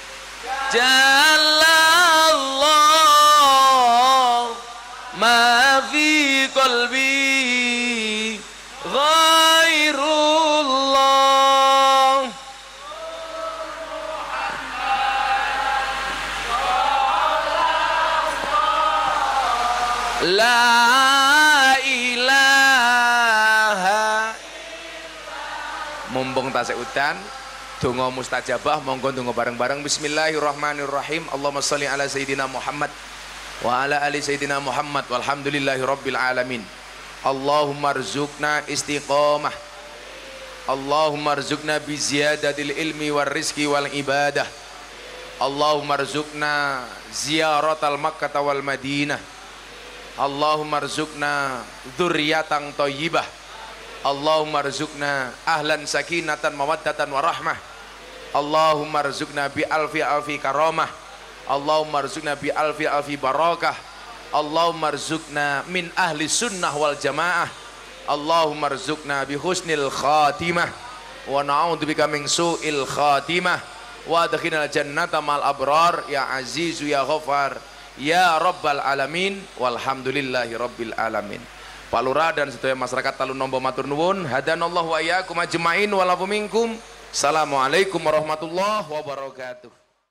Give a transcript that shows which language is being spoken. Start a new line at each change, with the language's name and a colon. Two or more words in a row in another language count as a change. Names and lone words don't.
Arabic: جل الله ما في قلبي غير الله لا إله.
Javanese: Mumpung tasik udan donga mustajabah, monggo donga bareng-bareng.
Arabic: بسم الله الرحمن الرحيم. اللهم صل على سيدنا محمد وعلى آل سيدنا محمد والحمد لله رب العالمين. اللهم ارزقنا استقامة، اللهم ارزقنا بزيادة العلم والرزق والعبادة، اللهم ارزقنا زيارة مكة والمدينة, اللهم ارزقنا ذرية طيبة، اللهم ارزقنا أهلا سكينة مودة ورحمة، اللهم ارزقنا ب ألف ألف كرامة، اللهم ارزقنا بألف ألف بركة، اللهم ارزقنا من أهل السنة والجماعة، اللهم ارزقنا بحسن الخاتمة ونعوذ بك من سوء الخاتمة وأدخلنا جنة الأبرار يا عزيز يا غفار يا رب العالمين والحمد لله رب العالمين.
Javanese: Pak Lurah dan sedaya masyarakat Talun Nombo matur nuwun,
Arabic: هدانا الله وإياكم أجمعين والعفو منكم. السلام عليكم ورحمة الله وبركاته.